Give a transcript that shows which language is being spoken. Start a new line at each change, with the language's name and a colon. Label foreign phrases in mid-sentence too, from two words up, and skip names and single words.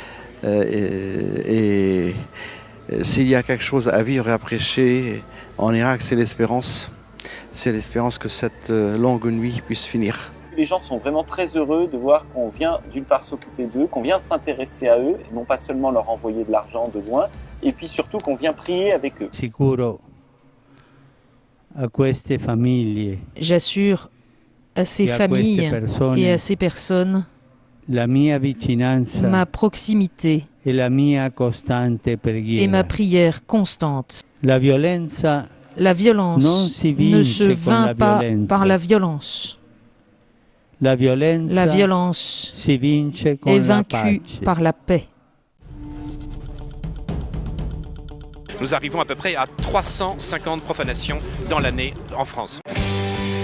French: Et s'il y a quelque chose à vivre et à prêcher en Irak, c'est l'espérance. C'est l'espérance que cette longue nuit puisse finir. Les gens sont vraiment très heureux de voir qu'on vient d'une part s'occuper d'eux, qu'on vient s'intéresser à eux, et non pas seulement leur envoyer de l'argent de loin, et puis surtout qu'on vient prier avec eux.
Italian: Sicuro a queste famiglie.
French: J'assure à ces familles et à ces personnes
Italian: la mia vicinanza
French: ma proximité
Italian: e la mia costante preghiera.
French: et ma prière constante. La violence ne se vainc pas par la violence. La violence est vaincue par la paix. Nous arrivons à peu près à 350 profanations dans l'année en France.